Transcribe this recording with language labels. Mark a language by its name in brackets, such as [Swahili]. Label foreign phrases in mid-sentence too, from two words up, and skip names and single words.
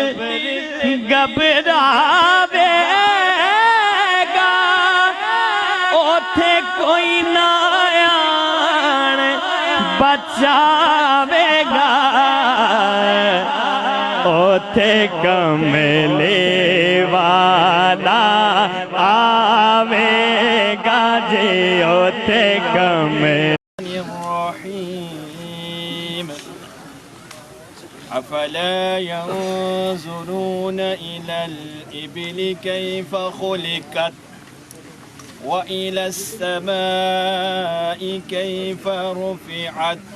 [Punjabi] گھبراوے گا اوتھے کوئی نہ آن بچاوے گا اوتھے کملے والا آوے گا جی اوتھے کملے [Arabic] الرحيم أفلا ينظرون إلى الإبل كيف خلقت وإلى السماء كيف رفعت